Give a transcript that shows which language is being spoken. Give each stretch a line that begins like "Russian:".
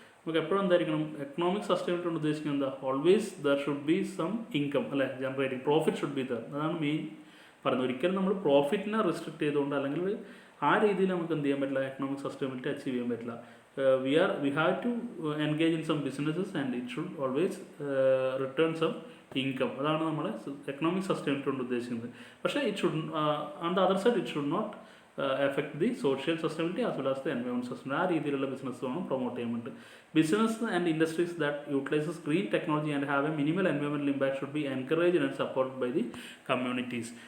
Malayalam: നമുക്ക് എപ്പോഴും എന്തായിരിക്കണം, എക്കണോമിക് സസ്റ്റൈനബിലിറ്റി കൊണ്ട് ഉദ്ദേശിക്കുന്നത് എന്താ,
English: always there should be some income
Malayalam: അല്ലെ,
English: Generating profit should be there.
Malayalam: അതാണ് മെയിൻ പറയുന്നത്. ഒരിക്കലും നമ്മൾ പ്രോഫിറ്റിനെ റെസ്ട്രിക്ട് ചെയ്തുകൊണ്ട് അല്ലെങ്കിൽ ആ രീതിയിൽ നമുക്ക് എന്ത് ചെയ്യാൻ പറ്റില്ല, എക്കണോമിക് സസ്റ്റൈനബിലിറ്റി അച്ചീവ് ചെയ്യാൻ പറ്റില്ല.
English: we have to engage in some businesses and it should always return some income.
Malayalam: അതാണ് നമ്മൾ എക്കണോമിക് സസ്റ്റൈനബിലിറ്റി കൊണ്ട് ഉദ്ദേശിക്കുന്നത്.
English: പക്ഷേ it should on the other side it should not affect the social sustainability as well as the environment sustainability.
Malayalam: ആ രീതിയിലുള്ള business വേണം promote ചെയ്യാൻ വേണ്ടി.
English: Business and industries that utilises green technology and have a minimal environmental impact should be encouraged and supported by the communities.